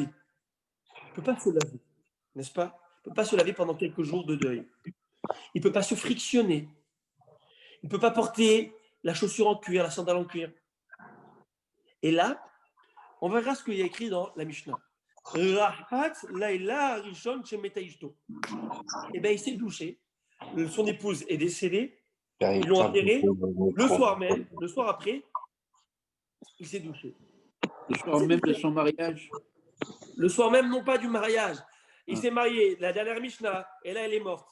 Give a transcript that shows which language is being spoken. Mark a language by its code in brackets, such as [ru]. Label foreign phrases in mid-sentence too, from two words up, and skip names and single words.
[fr] Il ne peut pas se laver, n'est-ce pas? Il ne peut pas se laver pendant quelques jours de deuil. Il ne peut pas se frictionner. Il ne peut pas porter la chaussure en cuir, la sandale en cuir. Et là, on verra ce qu'il y a écrit dans la Mishnah. [he] רחץ לילה ראשון שמתה אשתו. [fr] Eh bien, il s'est douché. Son épouse est décédée. Ils l'ont enterré. Le soir même, le soir après, il s'est douché. Le soir même de son mariage? Le soir même, non pas du mariage. Il s'est marié, la dernière Mishnah, et là, elle est morte.